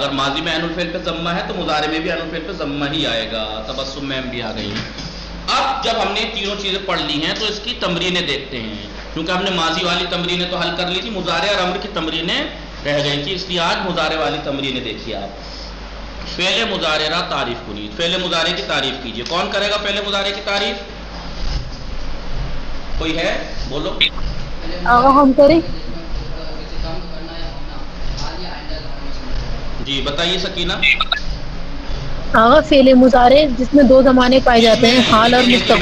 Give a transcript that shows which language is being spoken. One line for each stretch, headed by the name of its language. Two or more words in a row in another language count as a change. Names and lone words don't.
Urdu: اگر ماضی میں عین الفعل پہ ضمہ ہے تو مضارع میں بھی عین الفعل پہ ضمہ ہی آئے گا. تبسم میں بھی آ گئی. اب جب ہم نے تینوں چیزیں پڑھ لی ہیں تو اس کی تمرینیں دیکھتے ہیں. کیونکہ ہم نے ماضی والی تمرینیں تو حل کر لی تھی، مضارع اور امر کی تمرینیں رہ گئی تھی، اس لیے آج مضارع والی تمرینیں دیکھیے آپ.
Persian: فعل مضارع را تعریف کنید.
Urdu: فعل مضارع کی تعریف کیجیے. کون کرے گا فعل مضارع کی تعریف؟ کوئی ہے؟ بولو. ہم کریں. جی بتائیے سکینہ. آغا فعل مضارع جس میں 2 زمانے پائے جاتے ہیں، حال اور مستقبل.